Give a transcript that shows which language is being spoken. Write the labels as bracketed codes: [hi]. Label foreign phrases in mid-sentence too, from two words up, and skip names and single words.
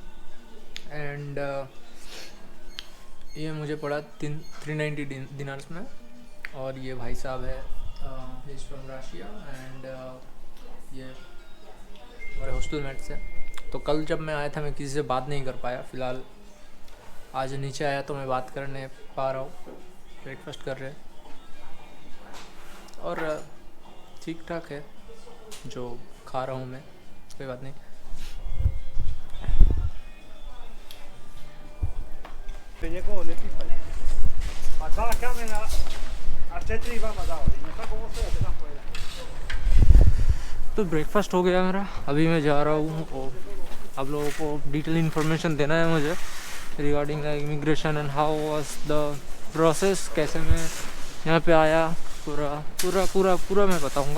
[hi] एंड ये मुझे पड़ा 390 दिनार्स में, और ये भाई साहब है [en] is from Russia and [hi] ये हमारे [en] hostel mates [hi] है। तो कल जब मैं आया था मैं किसी से बात नहीं कर पाया, फ़िलहाल आज नीचे आया तो मैं बात करने पा रहा हूँ, ब्रेकफास्ट कर रहे हैं और ठीक ठाक है जो खा रहा हूँ मैं, कोई बात नहीं। [it] Ma la camera a te ti va a non so come se la [hi] तो ब्रेकफास्ट हो गया मेरा, अभी मैं जा रहा हूँ और आप लोगों को [en] detail information [hi] देना है मुझे [en] regarding the immigration and how was the process, [hi] कैसे मैं यहाँ पे आया, पूरा पूरा पूरा पूरा मैं बताऊँगा।